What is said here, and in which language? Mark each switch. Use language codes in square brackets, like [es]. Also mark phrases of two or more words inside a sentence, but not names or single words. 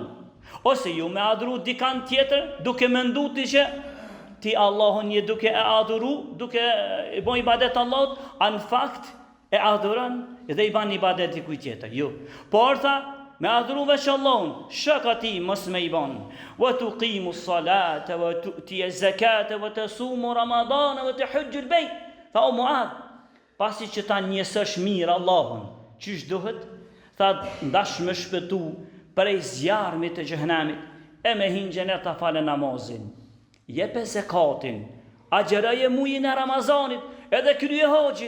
[sq] Ose jo me adhuru dikan tjetër duke mendu ti që ti Allahun je duke e adhuru, duke e bon ibadet Allahut, në fakt e adhuron dhe i ban ibadet dikujt tjetër. Jo. Por tha me adhuru veç Allahun, shok ati mos me i ban. [ar] وتقيم الصلاة وتؤتي الزكاة وتصوم رمضان وتحج البيت. [sq] Tha o Muad, pasi që ta njësësh mirë Allahun, çish duhet? Tha ndash me shpëtu prej zjarmit të xhenemit, e me hin xhenet ta falë namazin, jepe zakatin, agjeroje muajin e Ramazanit, edhe krye haxhin.